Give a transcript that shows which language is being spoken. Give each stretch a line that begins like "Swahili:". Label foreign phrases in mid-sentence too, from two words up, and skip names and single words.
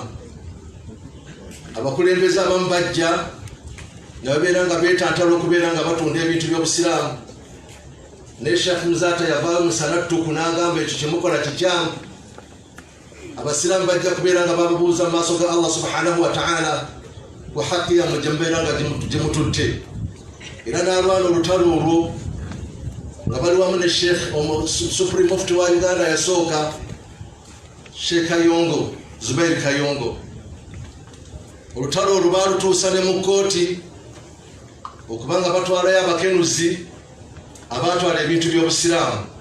Ganda: Abakulembeze abamu bajja nga babeera nga beetantala okubeera nga batunda ebintu by'obusiraamu, ne Sheikh Muzata yavaayo musanattuku n'agamba ekyo kyemukola kikyamu. Abasiraamu bajja kubeera nga bababuuza mu maaso ga Allah
Arabic: سبحانه وتعالى
Ganda: ku haqqi yammwe gye mubeera nga gye era n'alwana olutalo olwo nga bali wamu ne Sheikh Supreme Mufti wa Uganda yasooka Sheikh Kayongo, Zubair Kayongo. Olutalo olwo baalutuusa ne mu kkooti okubanga batwalayo abakenuzi abatwala ebintu by'obusiraamu